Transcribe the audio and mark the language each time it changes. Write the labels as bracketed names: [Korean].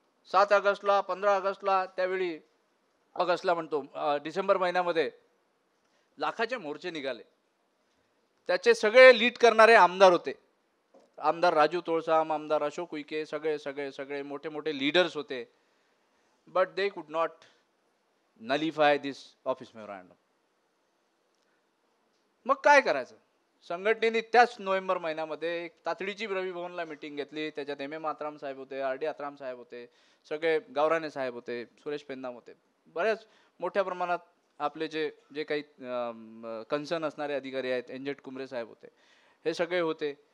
[Marathi] 7 ऑगस्टला 15 ऑगस्टला त्यावेळी ऑगस्टला म्हणतो डिसेंबर महिन्यामध्ये लाखाचे मोर्चे निघाले. त्याचे सगळे लीड करणारे आमदार होते. आमदार राजू तोळसाम, आमदार अशोक उईके, सगळे मोठे मोठे लीडर्स होते. [English] But they could not nullify this office memorandum. [Marathi] मग काय करायचं? संघटनेने त्याच नोव्हेंबर महिन्यामध्ये एक तातडीची रवी भवनला मीटिंग घेतली. त्याच्यात MM आत्राम साहेब होते, RD आत्राम साहेब होते, सगळे गावराणे साहेब होते, सुरेश पेंदाम होते. बऱ्याच मोठ्या प्रमाणात आपले जे जे काही कन्सर्न असणारे अधिकारी आहेत, एन.जेड कुमरे साहेब होते, हे सगळे होते.